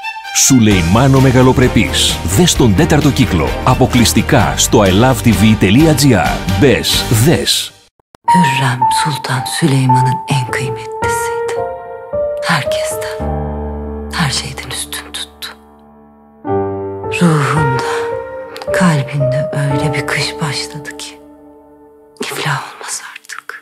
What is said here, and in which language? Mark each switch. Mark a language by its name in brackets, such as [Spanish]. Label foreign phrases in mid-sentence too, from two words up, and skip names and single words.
[Greek] Σουλεϊμάνο Μεγαλοπρεπής. Δες τον 4ο κύκλο. Αποκλειστικά στο ilovetv.gr. Μπες, δες. [Turkish] Hürrem Sultan Süleyman'ın en kıymetlisiydi. Herkesten, her şeyden üstün tuttu. Ruhunda, kalbinde öyle bir kış başladı ki iflah olmaz artık.